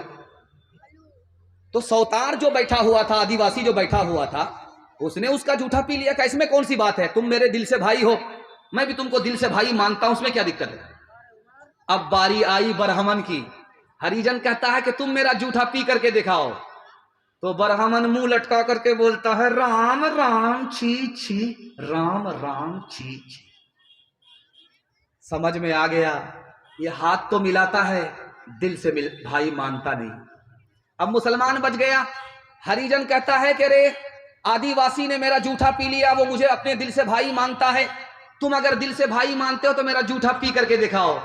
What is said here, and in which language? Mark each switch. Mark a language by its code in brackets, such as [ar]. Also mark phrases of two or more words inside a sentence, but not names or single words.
[ur] تو سوتار جو بیٹھا ہوا تھا، آدیواسی جو بیٹھا ہوا تھا، اس نے اس کا جھوٹا پی لیا کہ اس میں کون سی بات ہے، تم میرے دل سے بھائی ہو، میں بھی تم کو دل سے بھائی مانتا ہوں، اس میں کیا دقت ہے. اب باری آئی برہمن کی. ہریجن کہتا ہے کہ تم میرا جھوٹا پی کر کے دکھاؤ. تو برہمن منہ لٹکا کر کے بولتا ہے رام رام چھی چھی، رام رام چھی چھی. سمجھ میں آ گیا. یہ ہاتھ تو ملاتا ہے، دل سے بھائی مانتا نہیں. اب مسلمان بچ گیا. ہریجن کہتا ہے کہ رے آدیواسی نے میرا جھوٹا پی لیا، وہ مجھے اپنے دل سے بھائی مانتا ہے، تم اگر دل سے بھائی مانتے ہو تو میرا جھوٹا پی کر کے دکھاؤ.